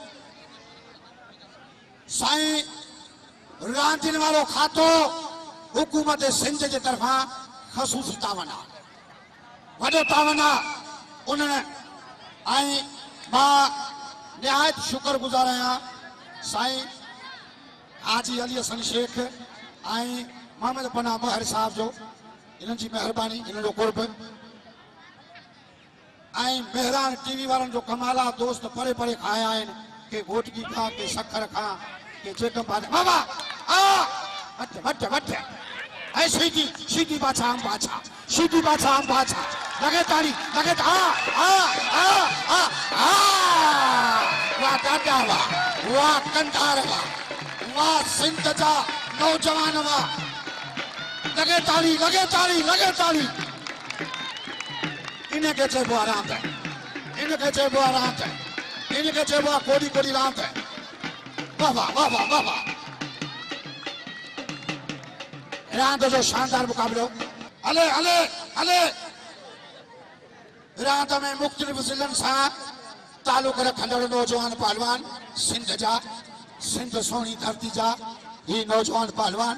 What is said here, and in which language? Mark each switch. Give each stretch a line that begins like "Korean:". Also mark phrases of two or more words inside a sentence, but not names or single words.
Sindhi: साईं रांदियुनि वारो खातो हुकूमत सिंध जे तरफ़ां ख़सूसी तावन आहे वॾो तावन आहे उन्हनि ऐं मां निहायत शुक्रगुज़ार आहियां साईं हाजी अली हसन शेख ऐं मोहम्मद पनाह महर साहब जो इन्हनि जी महिरबानी इन्हनि जो कुर्ब ऐं मेहरान टीवी वारनि जो कमाला दोस्त परे परे खां आया आहिनि के घोटकी खां के सखर खां के चेकम पाले बाबा आ वठ वठ वठ ऐं सीधी सीधी बाछा हम बाछा सीधी बाछा हम बाछा लगे ताड़ी लगे आ आ आ आ आ वाह दादा वाह कंधार वाह सिंध जा नौजवान वाह लगे ताड़ी लगे ताड़ी लगे ताड़ी इनके चइबो आहे रांदि इनके चइबो आहे रांदि इनके चइबो आहे कोड़ी कोड़ी रांदि वाह वाह वाह वाह वाह वाह रांदि जो शानदार मुकाबलो हले हले हले रांदि में मुख़्तलिफ़ ज़िलनि सां तालुक रखंदड़ नौजवान पहलवान सिंध सोनी धरती जा ही नौजवान पहलवान